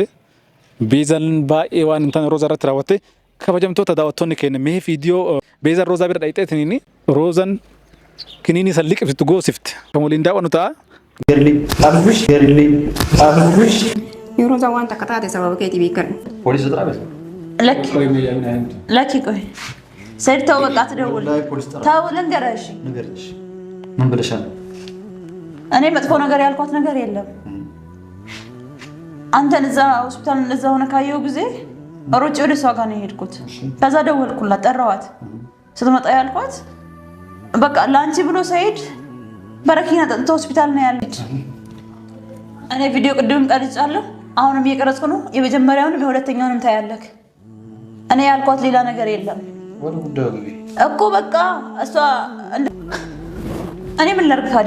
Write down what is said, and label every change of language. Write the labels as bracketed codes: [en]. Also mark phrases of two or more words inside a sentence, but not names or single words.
[om] Beezaan baay'ee waan hin taane Roozaa irratti raawwatte. Kabajamtoota daawwattoonni keenya mee viidiyoo Beezaan Roozaa bira dhaqxeetiin Roozan kiniini san liqiftu goosifte. Kan waliin daawwannu ta'a. Yoo Roozaa waan takka taate sababa keetii beekan. Poolisa xaraabes [am] Laki ቆይ ሰይድ ተው በቃ ትደውል ተው ልንገርሽ ምን ብለሻል? እኔ መጥፎ ነገር ያልኳት ነገር የለም። አንተን እዛ ሆስፒታል እዛ ሆነ ካየው ጊዜ ሮጬ ወደ እሷ ጋር ነው የሄድኩት። ከዛ ደወልኩላት ጠራዋት። ስትመጣ ያልኳት በቃ ላንቺ ብሎ ሰይድ በረኪና ጠጥቶ ሆስፒታል ነው ያለች። እኔ ቪዲዮ ቅድም ቀርጫለሁ አሁንም እየቀረጽኩ ነው። የመጀመሪያውንም የሁለተኛውንም ታያለክ። እኔ ያልኳት ሌላ ነገር የለም እኮ በቃ እሷ እኔ ምን ላድርግ ታዲያ?